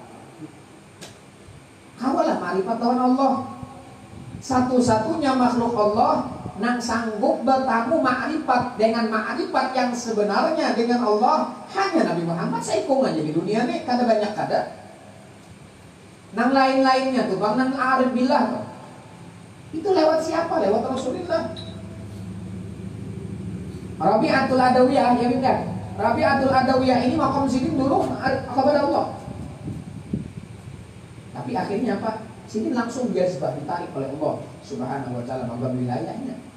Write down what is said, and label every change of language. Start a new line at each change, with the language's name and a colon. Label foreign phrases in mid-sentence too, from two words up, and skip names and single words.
Banjar: Kawalah ma'rifat lawan Allah.
Indonesian: Satu-satunya makhluk Allah nang sanggup bertamu ma'rifat dengan ma'rifat yang sebenarnya dengan Allah hanya Nabi Muhammad.
Banjar: Saikung aja di dunia nih, kada banyak kada. Nang lain-lainnya tuh bang, nang
Arabic: عارف بالله
Banjar: tuh.
Indonesian: Itu lewat siapa? Lewat Rasulullah. Rabi'atul Adawiyah, ya bukan? Rabi'atul Adawiyah ini makam Sidin dulu kepada Allah. Tapi akhirnya apa? Sidin langsung dia sebab ditarik oleh Allah
Arabic: سبحانه وتعالى
Indonesian: magam wilayahnya.